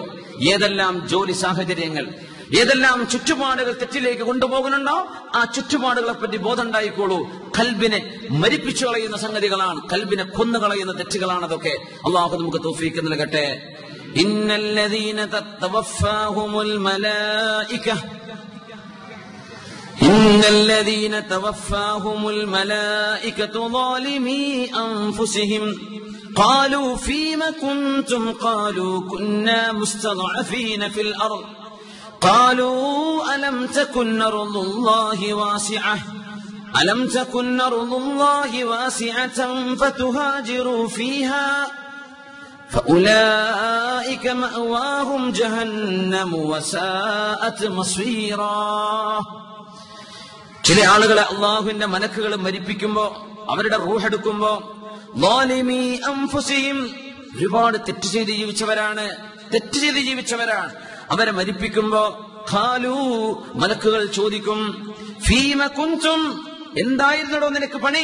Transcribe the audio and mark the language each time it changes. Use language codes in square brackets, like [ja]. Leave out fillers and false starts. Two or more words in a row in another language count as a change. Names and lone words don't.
[ml] ഏതെല്ലാം ജോലി സാഹചര്യങ്ങൾ, ഏതെല്ലാം ചുറ്റുപാടുകൾ തെറ്റിലേക്ക് കൊണ്ടുപോകുന്നുണ്ടോ ആ ചുറ്റുപാടുകളെ പറ്റി ബോധം ഉണ്ടായിക്കോളൂ. കൽബിനെ മരിപ്പിച്ചു കളയുന്ന സംഗതികളാണ്, കൽബിനെ കൊന്നുകളയുന്ന തെറ്റുകളാണ് അതൊക്കെ. അള്ളാഹു നമുക്ക് തൗഫീഖ് നൽകട്ടെ. [ar] إن الذين توفاهم الملائكة إن الذين توفاهم الملائكة ظالمي أنفسهم قالوا فيم كنتم قالوا كنا مستضعفين في الأرض قالوا ألم تكن أرض الله واسعة فتهاجروا فيها فأولئك مأواهم جهنم وساءت مصيرا. [ml] ചില ആളുകളെ അള്ളാഹുവിന്റെ മലക്കുകൾ മരിപ്പിക്കുമ്പോ, അവരുടെ റൂഹെടുക്കുമ്പോ, [ar] ظالمي أنفسهم, [ml] ഒരുപാട് തെറ്റ് ചെയ്ത് ജീവിച്ചവരാണ്, അവരെ മരിപ്പിക്കുമ്പോ ഖാലൂ, മലക്കുകൾ ചോദിക്കും, [ar] فيم كنتم, [ml] എന്തായിരുന്നടോ നിനക്ക് പണി?